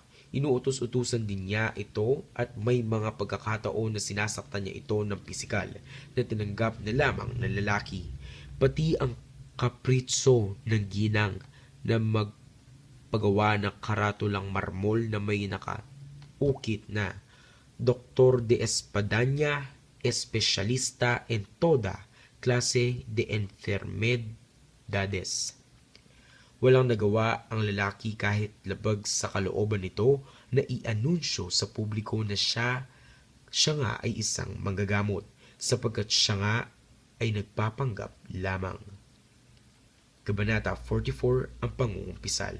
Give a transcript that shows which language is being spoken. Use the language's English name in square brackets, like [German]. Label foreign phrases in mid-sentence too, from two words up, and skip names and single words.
[Filipino] Inuutos-utusan din niya ito at may mga pagkakataon na sinasaktan niya ito ng pisikal na tinanggap na lamang ng lalaki. Pati ang kapritso ng ginang na magpagawa ng karatulang marmol na may nakaukit na Doctor de Espadaña, espesyalista [Spanish] en toda clase de enfermedades. [Filipino] Walang nagawa ang lalaki kahit labag sa kalooban nito na i-anunsyo sa publiko na siya nga ay isang manggagamot sapagkat siya nga ay nagpapanggap lamang. Kabanata 44 ang pangungumpisal.